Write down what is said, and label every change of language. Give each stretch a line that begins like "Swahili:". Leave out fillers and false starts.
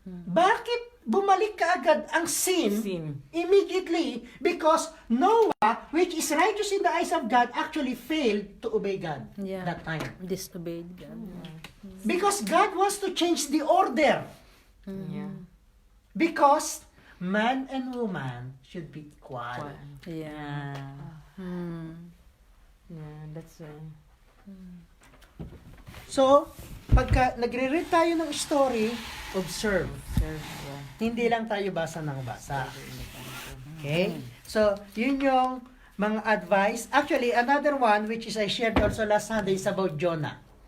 Filipino: bakit bumalik ka agad ang sin
English: Sin. immediately? Because Noah, which is righteous in the eyes of God, actually failed to obey God Yeah. that time. Disobeyed God. Because God wants to change the order. Yeah. Because man and woman should be equal. Yeah. Yeah. Yeah, that's
Filipino: So, pagka nagre-read tayo ng story, observe.
English: yeah.
Filipino: Hindi lang tayo basa ng basa. Okay? So, yun yung mga advice.
English: Actually, another one, which is I shared also last Sunday, is about Jonah.